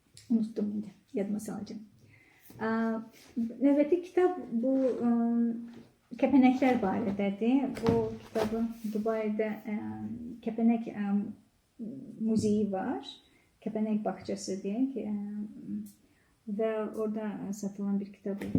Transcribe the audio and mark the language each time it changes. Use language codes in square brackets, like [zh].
[tr] Unuttum şimdi, yadıma salacağım. [az] Növbəti kitab bu kepenekler barədədir. Bu kitabı Dubai'de kepenek müzeyi var. [tr] Kepenek bahçesi diye ve orada satılan bir kitabıydı.